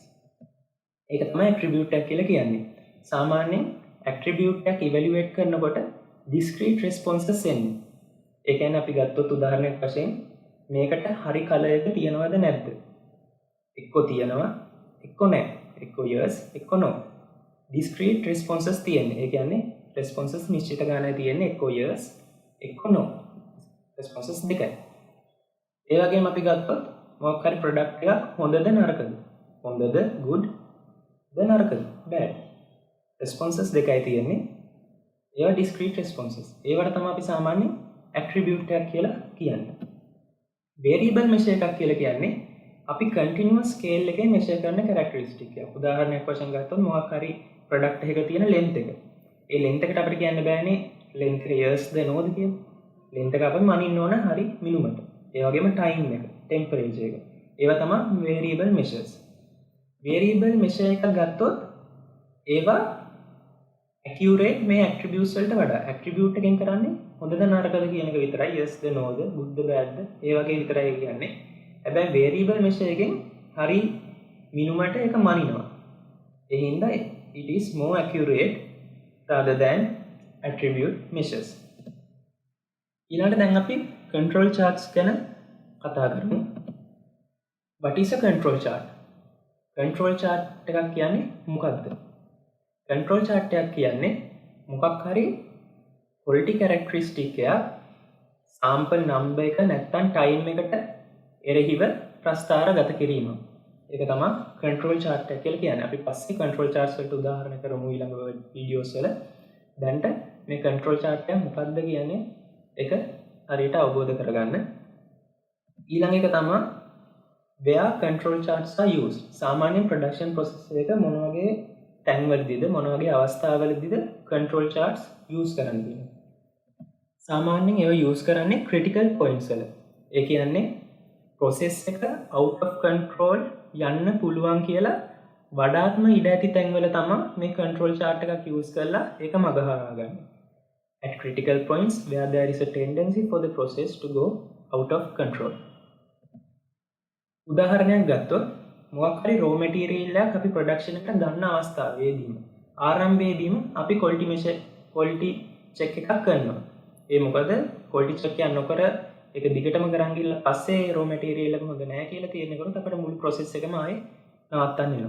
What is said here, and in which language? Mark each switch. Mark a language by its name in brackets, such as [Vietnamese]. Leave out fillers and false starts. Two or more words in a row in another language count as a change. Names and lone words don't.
[Sinhala] ඒක තමයි attribute එකක් කියලා කියන්නේ. සාමාන්‍යයෙන් attribute එකක් evaluate කරනකොට [English] discrete responses [Sinhala] එන්නේ. ඒ කියන්නේ අපි ගත්තොත් උදාහරණයක් වශයෙන් මේකට හරි color එක තියනවද නැද්ද? එක්ක තියෙනවා, එක්ක නැහැ. එක්ක yes, එක්ක no. [English] discrete responses [Sinhala] තියෙන්නේ. ඒ කියන්නේ responses නිශ්චිත ගානක් තියෙන්නේ එක්ක yes, එක්ක no. responses දෙකයි. ඒ වගේම අපි ගත්තොත් මොකක් හරි product එකක් හොඳද නරකද? හොඳද, good, ද නරකද, bad. responses දෙකයි තියෙන්නේ. ඒවා [English] discrete responses. [Sinhala] ඒවට තමයි අපි සාමාන්‍යයෙන් attribute එකක් කියලා කියන්නේ. [English] variable measure [Sinhala] එකක් කියලා කියන්නේ අපි [English] continuous scale [Sinhala] එකේ measure කරන characteristic එක. උදාහරණයක් වශයෙන් ගත්තොත් මොකක් හරි product එකක තියෙන length එක. ඒ length එකට අපිට කියන්න බෑනේ length එක years ද no ද කියලා. length එක අපි මනින්න ඕන හරි මිනුමට. ඒ වගේම time එක, temperature එක. ඒවා තමයි [English] variable measures. variable measure [Sinhala] එකක් ගත්තොත් ඒවා accurate මේ attributes වලට වඩා attribute එකෙන් කරන්නේ හොඳද නරකද කියන එක විතරයි yes ද no ද good ද bad ද ඒ වගේ විතරයි කියන්නේ. හැබැයි variable measure එකෙන් හරි මිනුමට ඒක මනිනවා. ඒ හින්දා [English] it is more accurate rather than attribute measures. [Sinhala] ඊළඟට දැන් අපි [English] control charts [Sinhala] ගැන කතා කරමු. [English] What is a control chart? Control chart [Sinhala] එකක් කියන්නේ මොකක්ද? Control chart එකක් කියන්නේ මොකක් හරි [English] quality characteristic [Sinhala] එකක් [English] sample number [Sinhala] එක නැත්තම් time එකට එරෙහිව ප්‍රස්ථාරගත කිරීම. ඒක තමයි [English] control chart [Sinhala] එක කියලා කියන්නේ. අපි පස්සේ [English] control charts [Sinhala] වලට උදාහරණ කරමු ඊළඟ videos වල. දැන්ට මේ [English] control chart [Sinhala] එක මොකක්ද කියන්නේ ඒක හරියට අවබෝධ කරගන්න. ඊළඟ එක තමයි [English] where control charts are used. [Sinhala] සාමාන්‍යයෙන් [English] production process [Sinhala] එක මොන වගේ තැන්වලදීද මොන වගේ අවස්ථාවලදීද [English] control charts use [Sinhala] කරන්නේ? සාමාන්‍යයෙන් ඒවා use කරන්නේ [English] critical points [Sinhala] වල. ඒ කියන්නේ process එක [English] out of control [Sinhala] යන්න පුළුවන් කියලා වඩාත්ම ඉඩ ඇති තැන්වල තමයි මේ [English] control chart [Sinhala] එකක් use කරලා ඒක මග හරවගන්නේ. [English] At critical points where there is a tendency for the process to go out of control. [Sinhala] උදාහරණයක් ගත්තොත් මොකක් හරි [English] raw material [Sinhala] එකක් අපි production එකට ගන්න අවස්ථාවේදීම ආරම්භයේදීම අපි [English] quality check [Sinhala] එකක් කරනවා. ඒ මොකද [English] quality check [Sinhala] එක නොකර ඒක දිගටම කරන් ගිහලා පස්සේ [English] raw material [Sinhala] එක හොඳ නැහැ කියලා තීරණය කරොත් අපිට මුළු process එකම ආයේ නවත්තන්න වෙනවා.